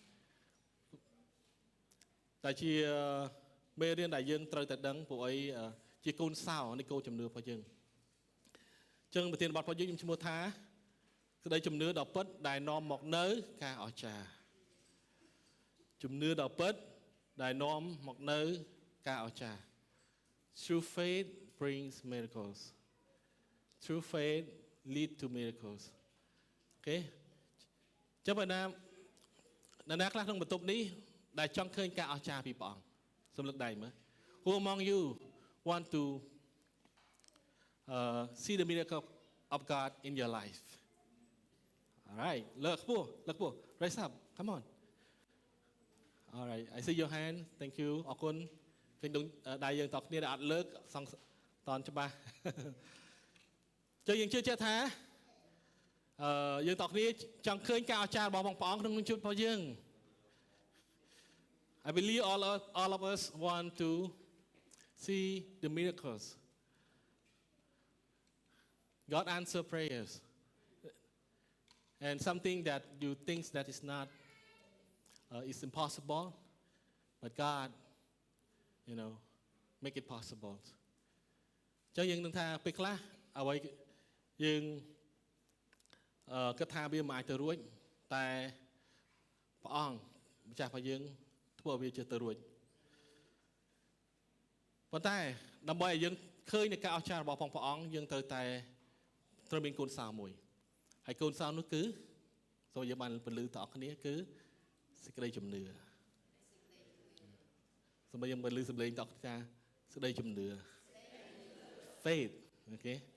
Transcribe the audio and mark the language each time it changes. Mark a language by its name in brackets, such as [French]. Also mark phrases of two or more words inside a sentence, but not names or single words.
[Khmer] តែជាមេរៀនដែលយើងត្រូវតែដឹងព្រោះអីជាកូនសោនៃគោលជំនឿរបស់យើងអ ញ្ចឹងប្រធានបទរបស់យើងខ្ញុំឈ្មោះថាក្តីជំនឿដ៏ពិតដែលនាំមកនៅការអស្ចារ្យជំនឿដ៏ពិតដែលនាំមកនៅការអស្ចារ្យ [English] True faith brings miracles True faith lead to miracles [Khmer] អូខេចាំបើណាខ្លះក្នុងបន្ទប់នេះដែលចង់ឃើញការអស្ចារ្យពីព្រះអង្គសូមលើកដៃមើល [English] Who among you want to see the miracle of God in your life All right [Khmer] លើកខ្ពស់ [English] Raise up come on All right I see your hand thank you [Khmer] អរគុណឃើញដៃយើងតគ្នាដែលអត់លើកសងតនច្បាស់យើងជឿជាក់ថាយើងតគ្នាចង់ឃើញការអស្ចារ្យរបស់ព្រះអង្គក្នុងជីវិតរបស់យើង [English] I believe all of us want to see the miracles God answer prayers and something that you think that is not is impossible but God make it possible [Khmer] ចឹងយើងនឹងថាពេលខ្លះអ្វីយើងគិតថាវាមិនអាចទៅរួចតែព្រះអង្គម្ចាស់របស់យើងធ្វើឲ្យវាទៅរួច ប៉ុន្តែដើម្បីឲ្យយើងឃើញនៃការអស្ចារ្យរបស់ព្រះអង្គយើងត្រូវតែត្រូវមានកូនសោមួយហើយកូនសោនោះគឺសូមយើងបានពលឺតអស់គ្នាគឺសេចក្តីជំនឿសូមយើងបានលើសម្លេងតអស់ថាសេចក្តីជំនឿ faith អូខេ